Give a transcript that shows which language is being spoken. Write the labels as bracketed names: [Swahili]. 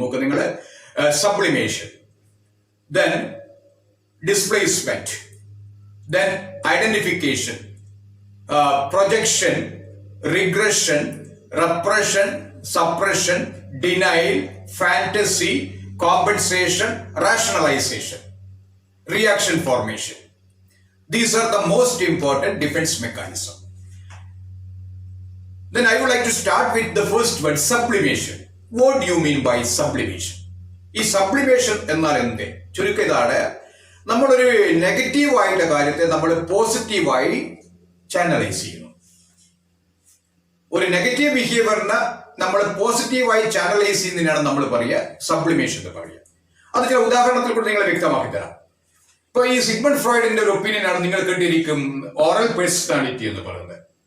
[Malayalam] നോക്കുക നിങ്ങൾ, [English] Sublimation, then displacement, then identification, projection, regression, repression, suppression, denial, fantasy, compensation, rationalization, reaction formation. These are the most important defense mechanism. Then I would like to start with the first word, sublimation. What do you mean by sublimation? [Malayalam] ഈ sublimation എന്നാൽ എന്ത്? ചുരുക്കം ഇതാണ്, നമ്മളൊരു negative ആയിട്ടുള്ള കാര്യത്തെ നമ്മൾ പോസിറ്റീവായി ചാനലൈസ് ചെയ്യുന്നു. ഒരു നെഗറ്റീവ് ബിഹേവിയറിനെ നമ്മൾ പോസിറ്റീവായി ചാനലൈസ് ചെയ്യുന്നതിനാണ് നമ്മൾ പറയുക സബ്ലിമേഷൻ എന്ന് പറയുക. അത് ചില ഉദാഹരണത്തിൽ കൂടി നിങ്ങളെ വ്യക്തമാക്കി തരാം. ഇപ്പൊ ഈ സിഗ്മണ്ട് ഫ്രോയിഡിന്റെ ഒരു ഒപ്പീനിയൻ ആണ് നിങ്ങൾ കേട്ടിരിക്കും ഓറൽ പേഴ്സണാലിറ്റി എന്ന് പറയുന്നത്.